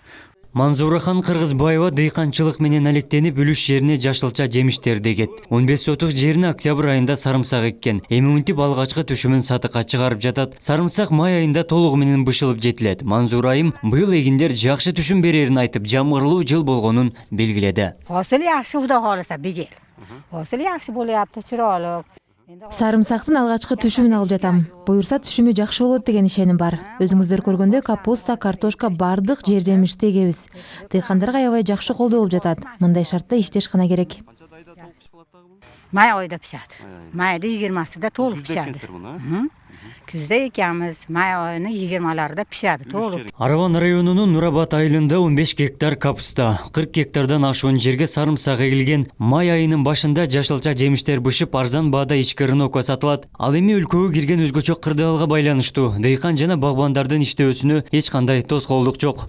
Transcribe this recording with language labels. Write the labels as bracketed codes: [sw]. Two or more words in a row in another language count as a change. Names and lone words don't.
[ky] Манзурахан Кыргызбаева дыйканчылык менен алектенип үлүш жерине жашылча жемиштерди эгет. 15 сотук жерине октябрь айында сарымсак эккен. Эми мынтип алгачкы түшүмүн сатыкка чыгарып жатат. Сарымсак май айында толугу менен бышылып жетилет. Манзура айым быйыл эгиндер жакшы түшүм берерин айтып, жамгырлуу жыл болгонун белгиледи. [uz] Hosil yaxshi Xudo xolasa bigel. Hosil yaxshi bo'lyapti, chiroyli. [ky] Сарымсактын алгачкы түшүмүн алып жатам. Буюрса түшүмү жакшы болот деген ишеним бар. Өзүңүздөр көргөндөй капуста, картошка бардык жер жемишти эгебиз. Дыйкандарга аябай жакшы колдоо болуп жатат. Мындай шартта иштеш гана керек. [uz] May oyda pishadi. Mayda 20sida to'liq pishadi. Kuzda ekamiz, may oyini 20larida pishadi to'liq. [ky] Араван районунун Нурабад айылында 15 гектар капуста, 40 гектардан ашуун жерге сарымсак эгилген. Май айынын башында жашылча жемиштер бышып, арзан баада ички рынокко сатылат. Ал эми өлкөгө кирген өзгөчө кырдаалга байланыштуу. Дыйкан жана багбандардын иштөөсүнө эч кандай тоскоолдук жок.